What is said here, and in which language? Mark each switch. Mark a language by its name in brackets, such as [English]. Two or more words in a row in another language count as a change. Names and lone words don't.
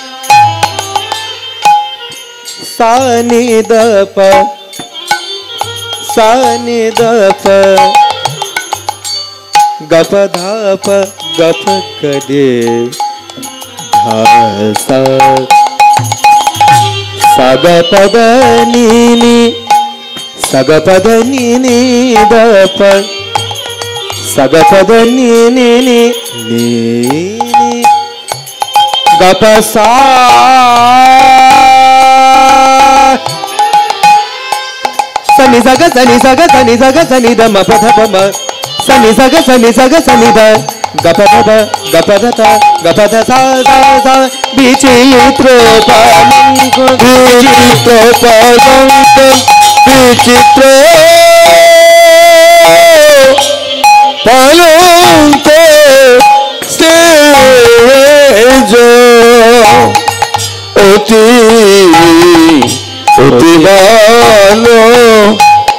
[Bangla] সানি দপ সানি দপ গপ ধাপ গপ করে ধাসা সগ পদ নি সগ পদ নি দপ সগ পদ নি গপ সা సని సగ సని సగ సని సగ సని ద మ ప ధ ప మ సని సగ సని సగ సని ద గ ప ధ ప గ ప ధ త గ ప ధ సా సా సా বিচিত্র পালঙ্ক বিচিত্র পালঙ্ক বিচিত্র পালঙ্ক সেজ অতি অতি ভালো